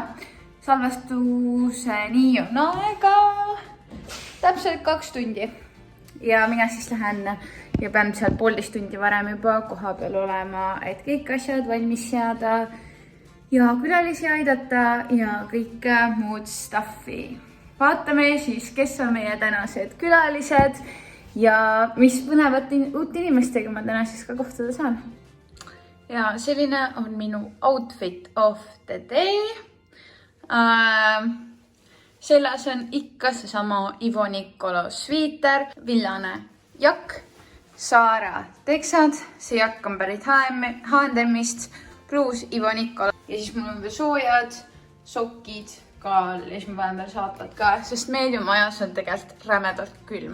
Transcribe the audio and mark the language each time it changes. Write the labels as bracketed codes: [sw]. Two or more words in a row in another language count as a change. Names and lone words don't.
[et] Salvestuseni on aega täpselt 2 tundi ja mina siis lähen ja pean seal 1,5 tundi varem juba koha peal olema, et kõik asjad valmis seada ja külalisi aidata ja kõike muud stuffi. Vaatame siis, kes on meie tänased külalised ja mis põnevat uut inimestega ma täna siis ka kohtuda saan. Ja selline on minu [en] outfit of the day. [et] Sellas on ikka seesama Ivo Nicolo sviiter, villane jakk, Saara teksad, see jakk on pärit H&M-ist, pluus Ivo Nicolo. Ja siis mul on veel soojad, sokid, ka ja siis ma panen veel saatad ka, sest meediumajas on tegelikult rämedalt külm.